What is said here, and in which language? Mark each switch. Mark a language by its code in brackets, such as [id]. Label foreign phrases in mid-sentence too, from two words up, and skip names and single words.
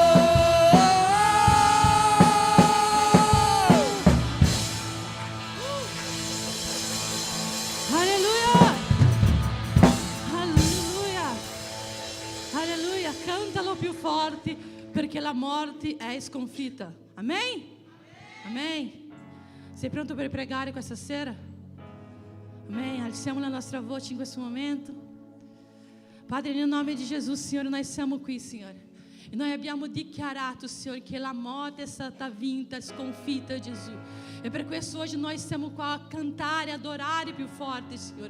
[it] Alleluia! Alleluia! Alleluia! Cantalo più forte perché la morte è sconfitta. [pt] Amém? Amém? [it] Sei pronto per pregare questa sera? Amém? Alziamo la nostra voce in questo momento. Padre, nel nome di Gesù, Signore, noi siamo qui, Signore. E noi abbiamo dichiarato, Signore, che la morte è stata vinta, sconfitta, Gesù. E per questo oggi noi siamo qua a cantare, adorare più forte, Signore.